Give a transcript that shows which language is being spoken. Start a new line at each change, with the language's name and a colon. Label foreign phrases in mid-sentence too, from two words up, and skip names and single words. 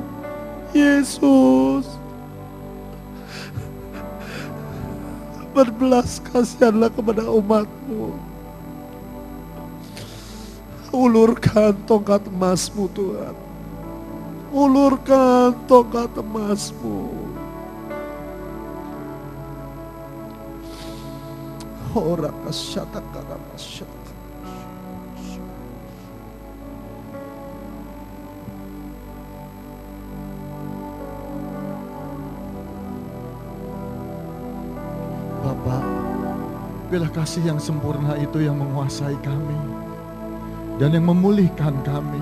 Indonesian: Yesus, berbelas kasihanlah kepada umat-Mu. Ulurkan tongkat emas-Mu Tuhan. Ulurkan tongkat emas-Mu. Ora kasyata karamasyata. Bapa, biarlah kasih yang sempurna itu yang menguasai kami dan yang memulihkan kami.